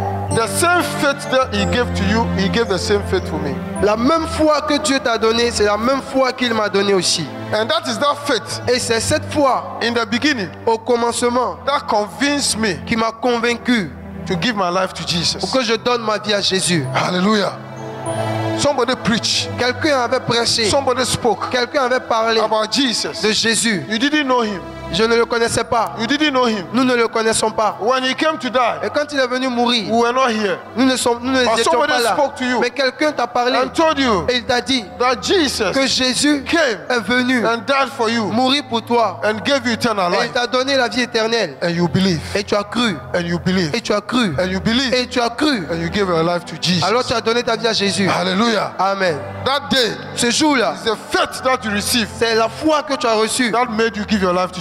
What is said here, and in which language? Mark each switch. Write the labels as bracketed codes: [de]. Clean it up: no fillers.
[en] The same faith that He gave to you, He gave the same faith for me. [fr] La même foi que Dieu t'a donnée, c'est la même foi qu'il m'a donnée aussi. [en] And that is that faith [fr] Et c'est cette foi, [en] in the beginning [fr] au commencement, [en] that convinced me [fr] qui m'a convaincu [en] to give my life to [fr] pour [en] Jesus. [fr] que je donne ma vie à Jésus. [en] Hallelujah. Somebody preached, [fr] Quelqu'un avait prêché, [en] somebody spoke [fr] quelqu'un avait parlé [en] about [fr] de [en] Jesus. [fr] Jésus. [en] You didn't know Him, [fr] Je ne le connaissais pas. [en] You didn't know him. [fr] Nous ne le connaissons pas. [en] When he came to die, [fr] Et quand il est venu mourir, [en] we were not here. [fr] nous ne [en] But [fr] étions [en] somebody [fr] pas là. [en] spoke to you [fr] Mais quelqu'un t'a parlé [en] and told you [fr] et il t'a dit [en] that Jesus [fr] que Jésus [en] came [fr] est venu [en] and died for you [fr] mourir pour toi. [en] and gave you eternal [fr] Et il [en] life. [fr] t'a donné la vie éternelle. [en] And you believe. [fr] Et tu as cru. [en] And you believe. [fr] Et tu as cru. [en] And you believe. [fr] Et tu as cru. [en] And you gave your life to Jesus. [fr] Alors tu as donné ta vie à Jésus. Hallelujah. Amen. [en] That day [fr] Ce jour-là, [en] is the faith that you received [fr] c'est la foi que tu as reçue [en] that made you give your life to